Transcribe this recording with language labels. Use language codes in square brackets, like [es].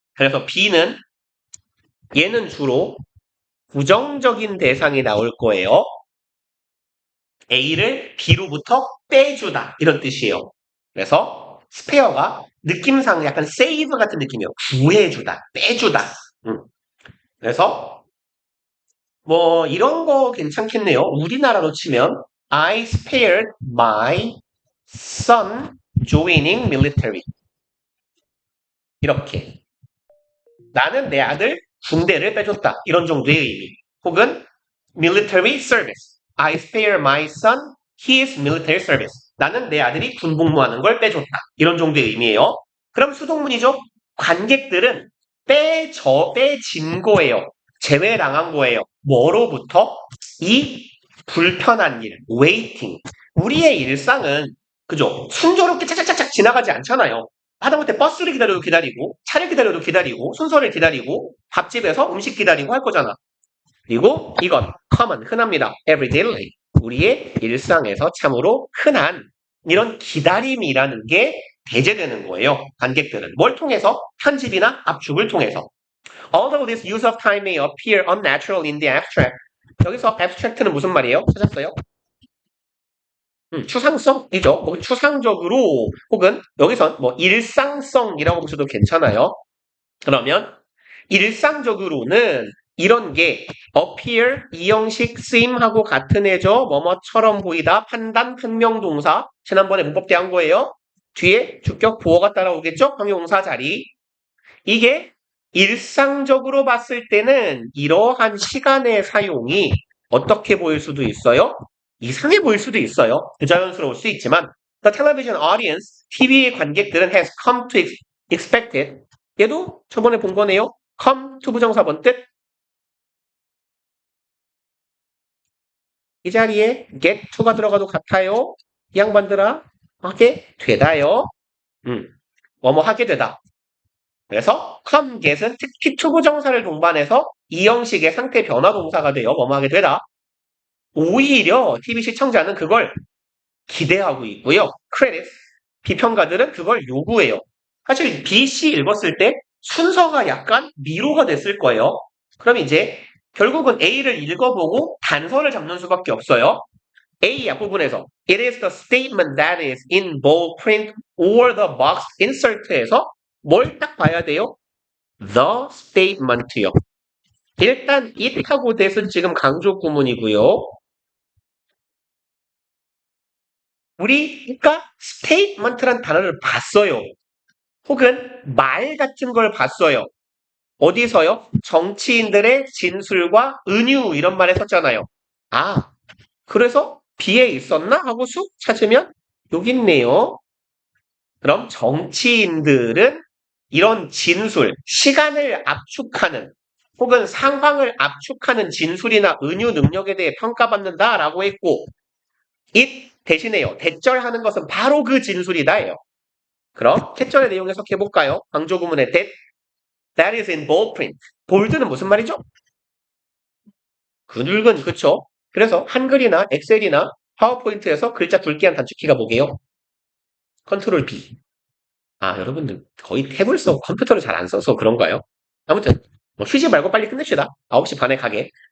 [ko] 그래서 B는 얘는 주로 부정적인 대상이 나올 거예요. A를 B로부터 빼주다 이런 뜻이에요. 그래서 스페어가 느낌상 약간 세이브 같은 느낌이에요. 구해주다, 빼주다. 그래서 뭐 이런 거 괜찮겠네요. 우리나라로 치면 [en] I spared my son joining military. [ko] 이렇게. 나는 내 아들 군대를 빼줬다. 이런 정도의 의미. [en] 혹은 military service. I spare my son his military service. [ko] 나는 내 아들이 군복무하는 걸 빼줬다. 이런 정도의 의미예요. 그럼 수동문이죠. 관객들은 빼진 거예요. 제외당한 거예요. 뭐로부터? 이 불편한 일, waiting. 우리의 일상은 그죠? 순조롭게 착착착착 지나가지 않잖아요. 하다못해 버스를 기다려도 기다리고, 차를 기다려도 기다리고, 순서를 기다리고, 밥집에서 음식 기다리고 할 거잖아. 그리고 이건 common, 흔합니다. [en] everyday life. [ko] 우리의 일상에서 참으로 흔한 이런 기다림이라는 게 배제되는 거예요. 관객들은. 뭘 통해서? 편집이나 압축을 통해서. [en] Although this use of time may appear unnatural in the abstract. [ko] 여기서 abstract는 무슨 말이에요? 찾았어요? 추상성이죠. 혹은 추상적으로 혹은 여기선 뭐 일상성이라고 보셔도 괜찮아요. 그러면 일상적으로는 이런 게 appear 이 형식 쓰임하고 같은 애죠. 뭐뭐처럼 보이다 판단 평명동사 지난번에 문법 때 한 거예요. 뒤에 주격 보어가 따라오겠죠. 형용사 자리. 이게 일상적으로 봤을 때는 이러한 시간의 사용이 어떻게 보일 수도 있어요? 이상해 보일 수도 있어요. 부자연스러울 수 있지만 [en] The television audience, [ko] TV 관객들은 [en] has come to expect it. [ko] 얘도 저번에 본 거네요. come to 부정사 번 뜻. 이 자리에 get to가 들어가도 같아요. 이 양반들아 하게 되다요. 뭐뭐 하게 되다. 그래서 come, get은 특히 투부정사를 동반해서 이 형식의 상태 변화 동사가 되어 뭐뭐하게 되다. 오히려 TV 시청자는 그걸 기대하고 있고요. credit, 비평가들은 그걸 요구해요. 사실 B, C 읽었을 때 순서가 약간 미로가 됐을 거예요. 그럼 이제 결국은 A를 읽어보고 단서를 잡는 수밖에 없어요. A 앞부분에서 [en] It is the statement that is in bold print or the box insert에서 [ko] 뭘 딱 봐야 돼요? [en] The statement요. [ko] 일단 it하고 that은 지금 강조 구문이고요. 우리가 statement란 단어를 봤어요. 혹은 말 같은 걸 봤어요. 어디서요? 정치인들의 진술과 은유 이런 말에 썼잖아요. 아, 그래서 B에 있었나? 하고 쑥 찾으면 여기 있네요. 그럼 정치인들은 이런 진술, 시간을 압축하는 혹은 상황을 압축하는 진술이나 은유 능력에 대해 평가받는다라고 했고 it 대신에요. 대절하는 것은 바로 그 진술이다예요. 그럼 태절의 내용 해석해 볼까요? 강조 구문의 [en] that is in bold print. [ko] 볼드는 무슨 말이죠? 근육은 그쵸? 그래서 한글이나 엑셀이나 파워포인트에서 글자 굵기한 단축키가 뭐게요? 컨트롤 B. 아, 여러분들 거의 탭을 써 컴퓨터를 잘 안 써서 그런가요? 아무튼 뭐 휴지 말고 빨리 끝냅시다. 9시 반에 가게.